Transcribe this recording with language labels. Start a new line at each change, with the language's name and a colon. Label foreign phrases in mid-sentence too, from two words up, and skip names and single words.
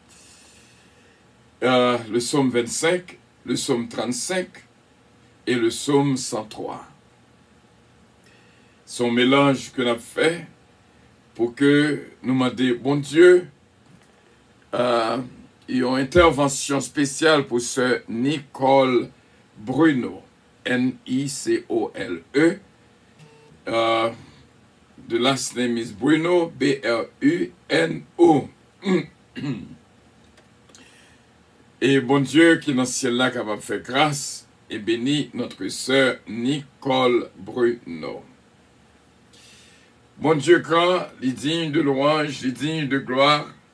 French: Le somme 25, le somme 35 et le somme 103. Son mélange que nous avons fait pour que nous demandions, bon Dieu, il y a une intervention spéciale pour ce Nicole Bruno, N-I-C-O-L-E.
English: The last name is Bruno, B-R-U-N-O.
French: Et bon Dieu qui est dans ce ciel-là capable de faire grâce et bénit notre sœur Nicole Bruno. Bon Dieu grand, il est digne de louange, il est digne de gloire.